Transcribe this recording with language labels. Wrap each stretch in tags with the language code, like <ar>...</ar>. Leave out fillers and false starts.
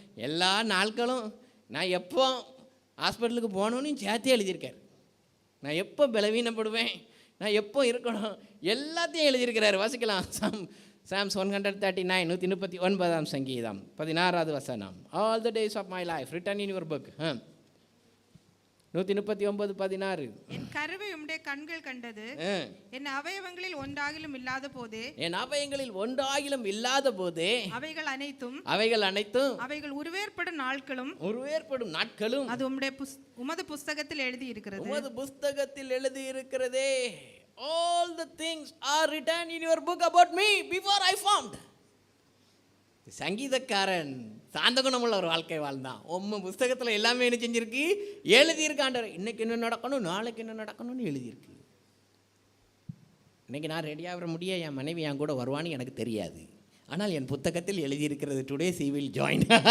<ta>எல்லா நாட்களும் நான் எப்போ ஹாஸ்பிட்டலுக்கு போகணுன்னு சேர்த்தே எழுதியிருக்கார். நான் எப்போ பலவீனப்படுவேன், நான் எப்போ இருக்கணும், எல்லாத்தையும் எழுதியிருக்கிறார். வாசிக்கலாம். Psalms 139, 139 சங்கீதம் 16வது வசனம்.</ta> <en>All the days of my life written in your book.</en> <ta>139:16. என் கருவை உம்முடைய கண்கள் கண்டது, என் அவயவங்களில் ஒன்றாகிலும் இல்லாத போதே, என் அவயங்களில் ஒன்றாகிலும் இல்லாத போதே, அவைகள் அனைத்தும் அவைகள் உருவேற்படும் நாட்களும் அது உமது புஸ்தகத்தில் எழுதி இருக்கிறது. உமது புஸ்தகத்தில் எழுதி இருக்கிறதே.</ta> <en>All the things are written in your book about me before I formed.</en> <ta>சங்கீதக்காரன் சாந்த குணமுள்ள ஒரு வாழ்க்கை வாழ்ந்தான். புஸ்தகத்தில் எல்லாமே என்ன செஞ்சிருக்கு? எழுதியிருக்காண்டர். இன்னைக்கு என்ன நடக்கணும், நாளைக்கு என்ன நடக்கணும்னு எழுதியிருக்கு. இன்னைக்கு நான் ரெடியாக முடிய என் மனைவி என் கூட வருவான்னு எனக்கு தெரியாது, ஆனால் என் புத்தகத்தில் எழுதியிருக்கிறது</ta> <en>Today she will join.</en>